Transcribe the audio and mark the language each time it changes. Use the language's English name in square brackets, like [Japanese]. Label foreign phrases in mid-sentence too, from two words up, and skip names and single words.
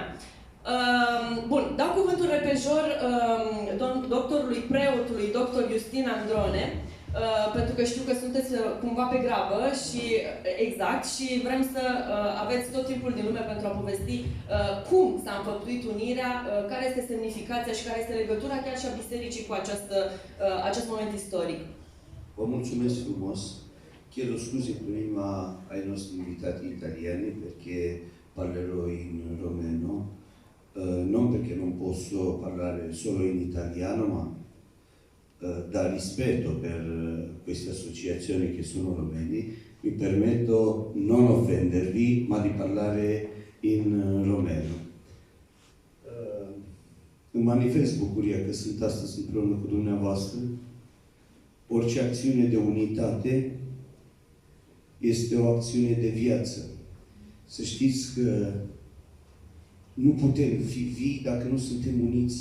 [Romanian] Bun, dau cuvântul repejor doctorului preotului, doctor Justin Androne, pentru că știu că sunteți cumva pe grabă și exact, și vrem să aveți tot timpul din lume pentru a povesti cum s-a înfăptuit unirea, care este semnificația și care este legătura chiar și a bisericii cu acest moment istoric. Vă mulțumesc frumos. [Italian] Chiedo scuze prima ai nostri invitati italiani perché parlerò in romeno. Non perché non posso parlare solo in italiano, ma da rispetto per queste associazioni che sono romeni, mi permetto non offendervi, ma di parlare in romeno. [Romanian] Îmi manifest bucuria că sunt astăzi împreună cu dumneavoastră Orice acțiune de unitate este o acțiune de viață. Să știți că nu putem fi vii dacă nu suntem uniți.